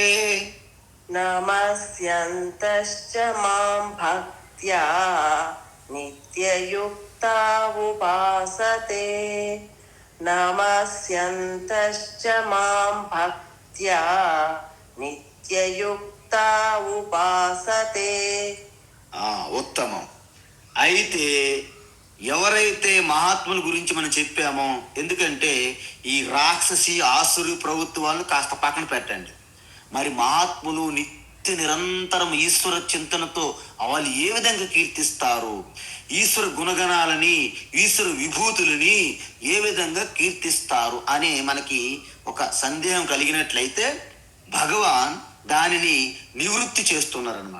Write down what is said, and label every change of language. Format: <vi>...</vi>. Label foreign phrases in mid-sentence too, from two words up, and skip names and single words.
<sa>నమస్యంతశ్చ మాం భక్త్యా నిత్యయుక్తా ఉపాసతే. నమస్యంతశ్చ మాం భక్త్యా నిత్యయుక్తా ఉపాసతే.</sa> <te>ఉత్తమం. అయితే ఎవరైతే మహాత్ముల గురించి మనం చెప్పామో, ఎందుకంటే ఈ రాక్షసి ఆసురు ప్రభుత్వాలను కాస్త పక్కన పెట్టండి. మరి మహాత్ములు నిత్య నిరంతరం ఈశ్వర చింతనతో వాళ్ళు ఏ విధంగా కీర్తిస్తారు, ఈశ్వర గుణగణాలని ఈశ్వర విభూతులని ఏ విధంగా కీర్తిస్తారు అనే మనకి ఒక సందేహం కలిగినట్లయితే భగవాన్ దానిని నివృత్తి చేస్తున్నారనమాట.</te>